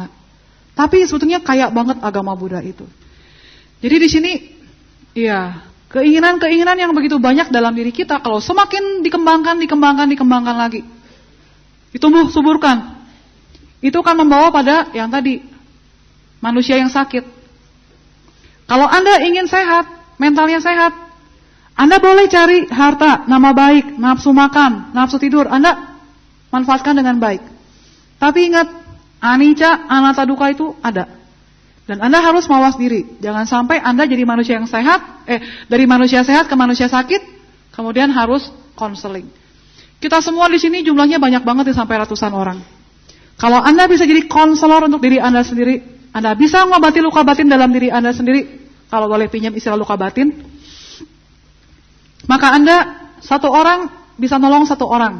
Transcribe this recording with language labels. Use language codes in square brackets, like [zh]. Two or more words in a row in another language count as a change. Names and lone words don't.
[id] Tapi sebetulnya kaya banget agama Buddha itu. Jadi di sini, ya, keinginan-keinginan yang begitu banyak dalam diri kita, kalau semakin dikembangkan lagi, ditumbuh suburkan, itu akan membawa pada yang tadi, manusia yang sakit. Kalau Anda ingin sehat, mentalnya sehat, Anda boleh cari harta, nama baik, nafsu makan, nafsu tidur, Anda manfaatkan dengan baik. Tapi ingat, [pi] anicca, anatta, dukkha [id] itu ada. Dan Anda harus mawas diri. Jangan sampai Anda jadi manusia yang sehat, dari manusia sehat ke manusia sakit, kemudian harus konseling. Kita semua di sini jumlahnya banyak banget sampai ratusan orang. Kalau Anda bisa jadi konselor untuk diri Anda sendiri, Anda bisa mengobati luka batin dalam diri Anda sendiri, kalau boleh pinjam istilah luka batin, maka Anda satu orang bisa nolong satu orang.